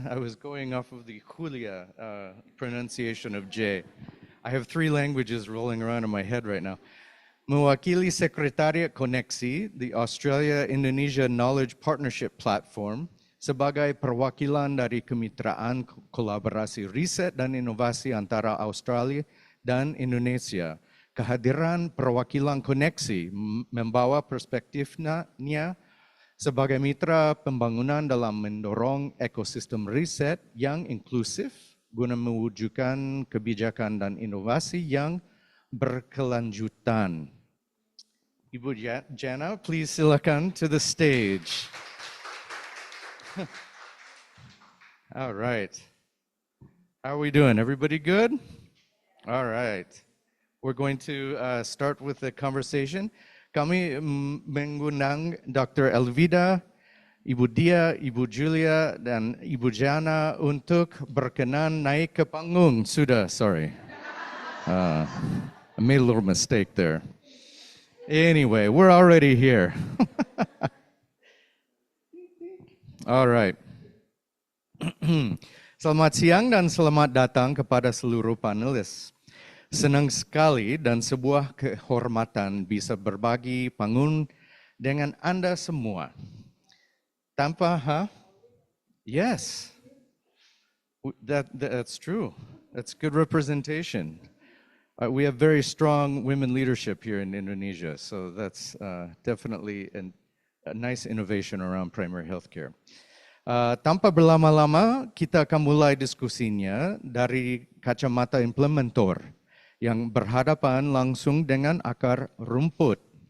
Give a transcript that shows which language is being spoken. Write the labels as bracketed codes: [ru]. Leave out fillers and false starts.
[en] I was going off of the Julia pronunciation of J. I have 3 languages rolling around in my head right now. [id] Mewakili Sekretariat Koneksi, the Australia-Indonesia Knowledge Partnership Platform, sebagai perwakilan dari Kemitraan Kolaborasi Riset dan Inovasi antara Australia dan Indonesia. Kehadiran perwakilan koneksi membawa perspektifnya sebagai mitra pembangunan dalam mendorong ekosistem riset yang inklusif guna mewujudkan kebijakan dan inovasi yang berkelanjutan. [en] Ibu Jana, please [id] silakan [en] to the stage. All right. How are we doing? Everybody good? All right. We're going to start with the conversation. [id] Kami mengundang Dr. Elvida, Ibu Dia, Ibu Julia, dan Ibu Jana untuk berkenan naik ke panggung. Sudah, sorry. [en] I made a little mistake there. Anyway, we're already here. All right. [id] Selamat siang dan selamat datang kepada seluruh panelis. Senang sekali dan sebuah kehormatan bisa berbagi panggung dengan Anda semua. Tanpa, [en] yes, that's true. That's good representation. We have very strong women leadership here in Indonesia, so that's definitely a nice innovation around primary healthcare. [id] Tanpa berlama-lama, kita akan mulai diskusinya dari kacamata implementor yang berhadapan langsung dengan akar rumput.